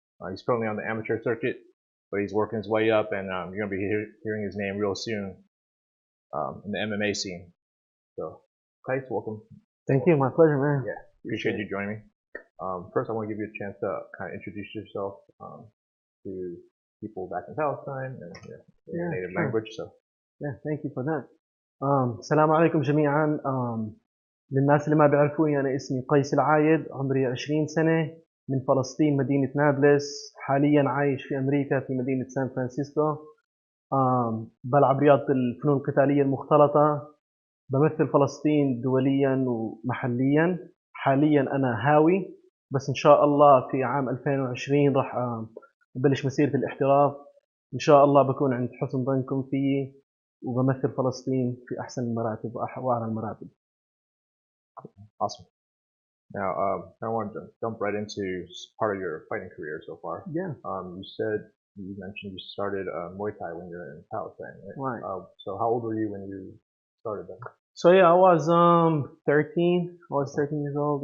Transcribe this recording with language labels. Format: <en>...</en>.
<en>He's currently on the amateur circuit, but he's working his way up, and you're going to be hearing his name real soon in the MMA scene. So, Kaes, welcome. Thank you, my pleasure, man. Yeah, appreciate you joining me. First, I want to give you a chance to kind of introduce yourself to people back in Palestine and your native language. So, thank you for that.</en> <ar>السلام عليكم جميعا. للناس اللي ما بيعرفوني أنا اسمي قيس العايد، عمري 20 سنة، من فلسطين مدينة نابلس. حاليا عايش في أمريكا في مدينة سان فرانسيسكو. بلعب رياضة الفنون القتالية المختلطة، بمثل فلسطين دوليا ومحليا. حاليا أنا هاوي، بس إن شاء الله في عام 2020 راح أبلش مسيرة الاحتراف. إن شاء الله بكون عند حسن ظنكم فيي، وبمثل فلسطين في أحسن المراتب وأعلى المراتب.</ar> <en>Awesome. Now, I want to jump right into part of your fighting career so far. Yeah. You mentioned you started Muay Thai when you were in Palestine, right? Right. So how old were you when you started that? So yeah, I was 13. I was 13 years old.</en>